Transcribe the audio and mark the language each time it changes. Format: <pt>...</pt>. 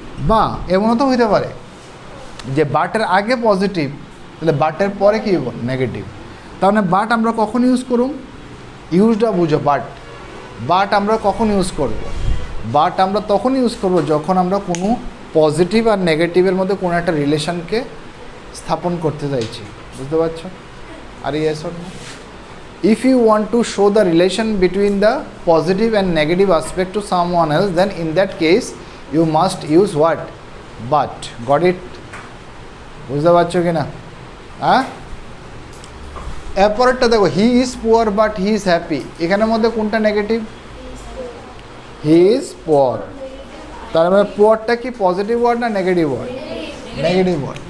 <bn>বা এমনও তো হইতে পারে যে বাটের আগে পজিটিভ তাহলে বাটের পরে কি নেগেটিভ। তাহলে বাট আমরা কখন ইউজ করুম? ইউজটা বুঝো। বাট আমরা কখন ইউজ করব? বাট আমরা তখন ইউজ করব যখন আমরা কোনো পজিটিভ আর নেগেটিভের মধ্যে কোনো একটা রিলেশনকে স্থাপন করতে চাইছি। বুঝতে পারছো? আর yes or no?</bn> <en>If you want to show the relation between the positive and negative aspect to someone else, then in that case you must use what? But. Got it?</en> <bn>বুঝতে পারছো কি না? হ্যাঁ, এরপরেরটা দেখো,</bn> <en>he is poor but he is happy,</en> <bn>এখানের মধ্যে কোনটা negative?</bn> <en>He is poor.</en> <bn>তার মানে পুয়ারটা কি পজিটিভ ওয়ার্ড না নেগেটিভ ওয়ার্ড? Negative word.</bn>